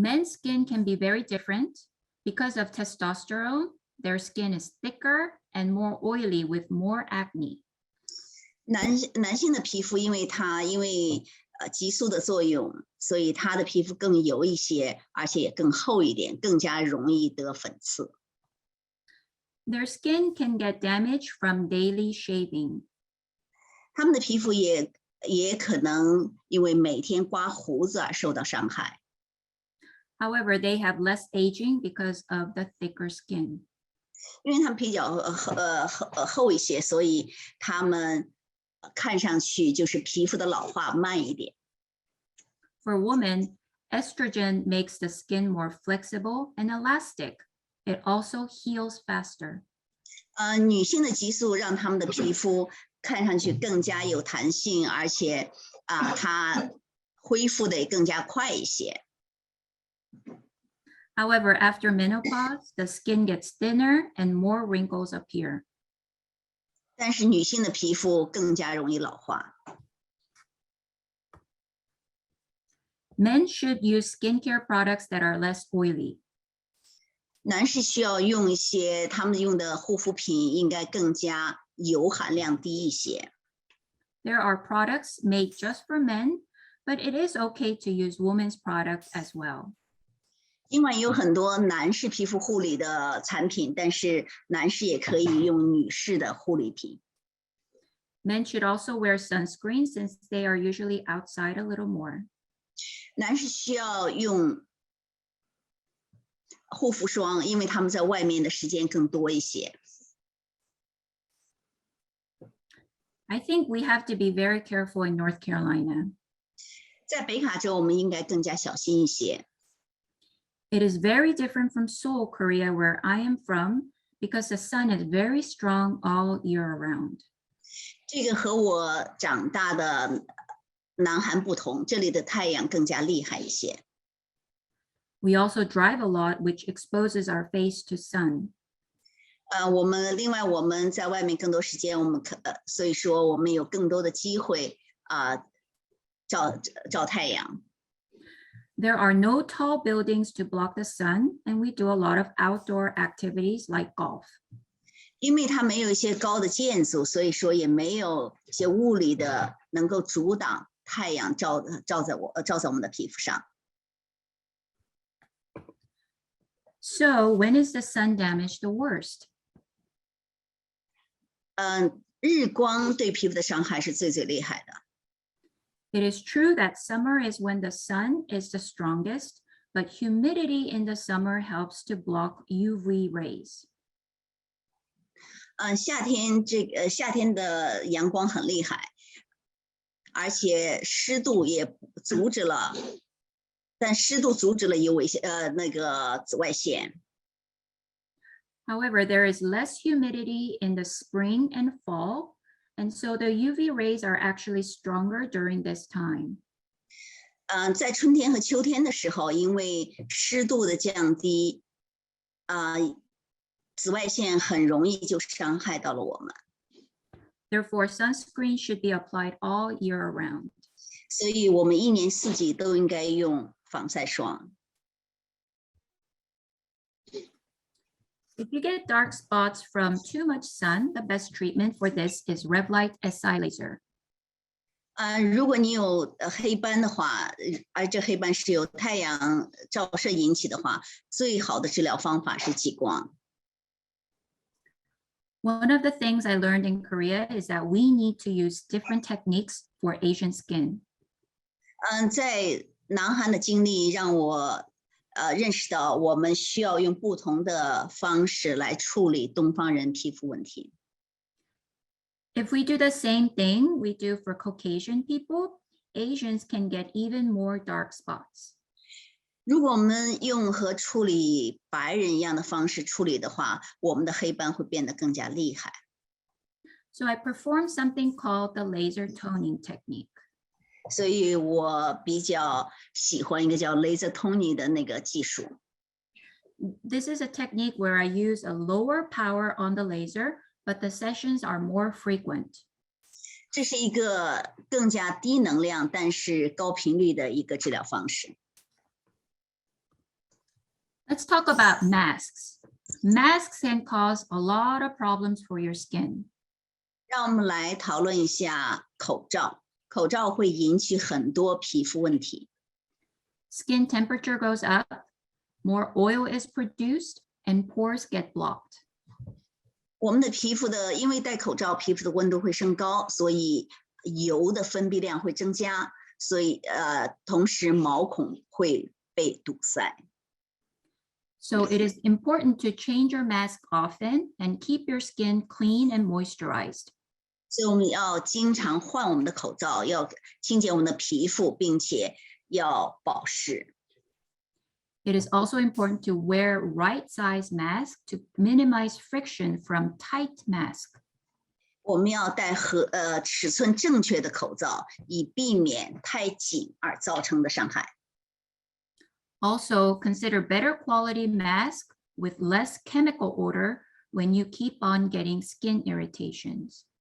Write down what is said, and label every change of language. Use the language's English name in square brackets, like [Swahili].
[English] Men's skin can be very different. Because of testosterone, their skin is thicker and more oily with more acne. [Chinese] 男性的皮肤因为激素的作用，所以他的皮肤更油一些，而且也更厚一点，更加容易得粉刺。 [English] Their skin can get damaged from daily shaving. [Chinese] 他们的皮肤也可能因为每天刮胡子而受到伤害。 [English] However, they have less aging because of the thicker skin. [Chinese] 因为他们比较厚一些，所以他们看上去就是皮肤的老化慢一点。 [English] For women, estrogen makes the skin more flexible and elastic. It also heals faster. [Chinese] 女性的激素让他们的皮肤看上去更加有弹性，而且它恢复的也更加快一些。 [English] However, after menopause, the skin gets thinner and more wrinkles appear. [Chinese] 但是女性的皮肤更加容易老化。 [English] Men should use skincare products that are less oily. [Chinese] 男士需要用一些他们用的护肤品应该更加油含量低一些。 [English] There are products made just for men, but it is okay to use women's products as well. [Chinese] 尽管有很多男士皮肤护理的产品，但是男士也可以用女士的护理品。 [English] Men should also wear sunscreen since they are usually outside a little more. [Chinese] 男士需要用护肤霜，因为他们在外面的时间更多一些。 [English] I think we have to be very careful in North Carolina. [Chinese] 在北卡州，我们应该更加小心一些。 [English] It is very different from Seoul, Korea, where I am from, because the sun is very strong all year around. [Chinese] 这个和我长大的南韩不同，这里的太阳更加厉害一些。 [English] We also drive a lot, which exposes our face to sun. [Chinese] 另外我们在外面更多时间，所以说我们有更多的机会照太阳。 [English] There are no tall buildings to block the sun, and we do a lot of outdoor activities like golf. [Chinese] 因为它没有一些高的建筑，所以说也没有一些物理的能够阻挡太阳照在我们的皮肤上。 [English] So when is the sun damage the worst? [Chinese] 日光对皮肤的伤害是最厉害的。 [English] It is true that summer is when the sun is the strongest, but humidity in the summer helps to block UV rays. [Chinese] 夏天的阳光很厉害，而且湿度也阻止了，但湿度阻止了那个紫外线。 [English] However, there is less humidity in the spring and fall, and so the UV rays are actually stronger during this time. [Chinese] 在春天和秋天的时候，因为湿度的降低，紫外线很容易就伤害到了我们。 [English] Therefore, sunscreen should be applied all year round. [Chinese] 所以我们一年四季都应该用防晒霜。 [English] If you get dark spots from too much sun, the best treatment for this is Revlite SI laser. [Chinese] 如果你有黑斑的话，而这黑斑是由太阳照射引起的话，最好的治疗方法是激光。 [English] One of the things I learned in Korea is that we need to use different techniques for Asian skin. [Chinese] 在南韩的经历让我认识到，我们需要用不同的方式来处理东方人皮肤问题。 [English] If we do the same thing we do for Caucasian people, Asians can get even more dark spots. [Chinese] 如果我们用和处理白人一样的方式处理的话，我们的黑斑会变得更加厉害。 [English] So I perform something called the laser toning technique. [Chinese] 所以我比较喜欢一个叫 laser toning 的那个技术。 [English] This is a technique where I use a lower power on the laser, but the sessions are more frequent. [Chinese] 这是一个更加低能量但是高频率的一个治疗方式。 [English] Let's talk about masks. Masks can cause a lot of problems for your skin. [Chinese] 让我们来讨论一下口罩。口罩会引起很多皮肤问题。 [English] Skin temperature goes up, more oil is produced, and pores get blocked. [Chinese] 我们的皮肤因为戴口罩，皮肤的温度会升高，所以油的分泌量会增加，所以同时毛孔会被堵塞。 [English] So it is important to change your mask often and keep your skin clean and moisturized. [Chinese] 所以我们要经常换我们的口罩，要清洁我们的皮肤，并且要保湿。 [English] It is also important to wear right size mask to minimize friction from tight mask. [Chinese] 我们要戴尺寸正确的口罩，以避免太紧而造成的伤害。 [English] Also, consider better quality mask with less chemical odor when you keep on getting skin irritations.